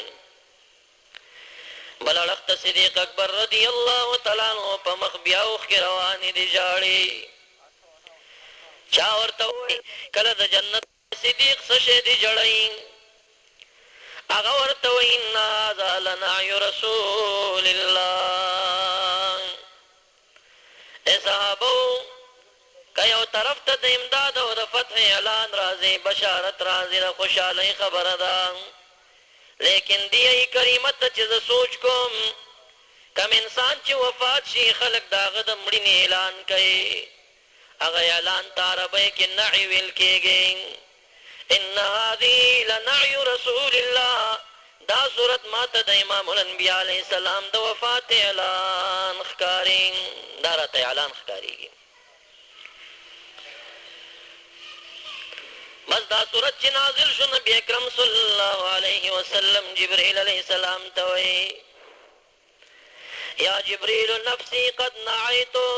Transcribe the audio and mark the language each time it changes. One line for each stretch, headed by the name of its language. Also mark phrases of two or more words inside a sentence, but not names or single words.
Pashto: بل اړخ ته صدیق اکبر
Arabic: رضی الله تعالی عنہ
Pashto: په مخ بیا اوښکې روانې دي جاړي. چا ورته وایي کله د جنت صدیق څه شی دی جړی؟
Arabic: هغه ورته وایي ان هذا لنعی رسول الله.
Pashto: ای صحابو که یو طرف ته د امداد او د فتح اعلان راځي، بشارت راځي، د خوشحالۍ خبره ده، لیکن دی ای کریمه ته چې زه سوچ کوم کم انسان چې وفات شي خلک د هغه د مړینې اعلان کوي، هغه اعلان ته عربۍ کې نعی ویل کېږي.
Arabic: ان هذه لنعی رسول الله،
Pashto: دا صورت ماته د امام الانبیاء
Arabic: علیه السلام
Pashto: د وفات اعلان ښکاري، دا راته اعلان ښکارېږي. بس دا صورت چې نازل شو نبی اکرم
Arabic: صلی الله علیه وسلم
Pashto: جبرئیل
Arabic: علیه السلام
Pashto: ته وایي
Arabic: یا جبرئیل نفسی قد نعیت.